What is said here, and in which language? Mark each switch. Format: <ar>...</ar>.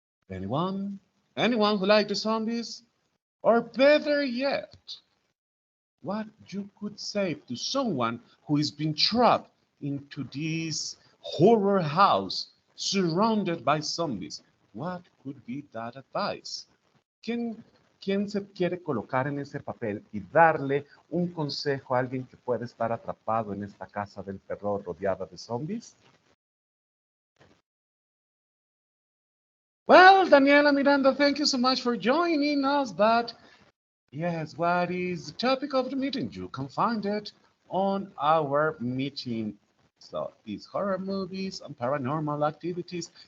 <en>Anyone? Anyone who likes the zombies? Or better yet, what you could say to someone who is being trapped into this horror house surrounded by zombies? What could be that advice?</en> <es>¿Quién se quiere colocar en ese papel y darle un consejo a alguien que puede estar atrapado en esta casa del terror rodeada de zombies?</es> <en>Well, Daniela Miranda, thank you so much for joining us. But yes, what is the topic of the meeting? You can find it on our meeting. So, is horror movies and paranormal activities.</en>